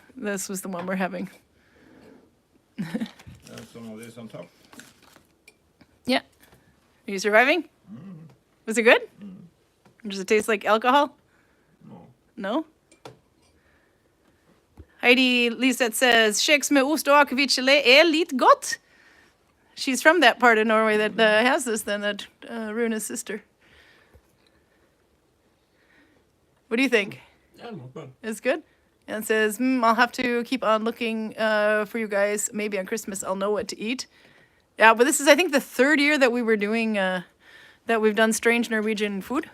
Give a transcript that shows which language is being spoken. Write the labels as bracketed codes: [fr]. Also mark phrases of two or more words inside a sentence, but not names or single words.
[en] This was the one we're having. Some of this on top. Yeah. Are you surviving? Was it good? Does it taste like alcohol? No. No? Heidi Liseth says, [no] Kjeks med ost og akevitt gelé litt godt. [en] She's from that part of Norway that has this then, that Runa's sister. What do you think? Yeah, not bad. It's good? And it says, I'll have to keep on looking for you guys. Maybe on Christmas I'll know what to eat. Yeah, but this is, I think, the 3rd year that we were doing, that we've done strange Norwegian food.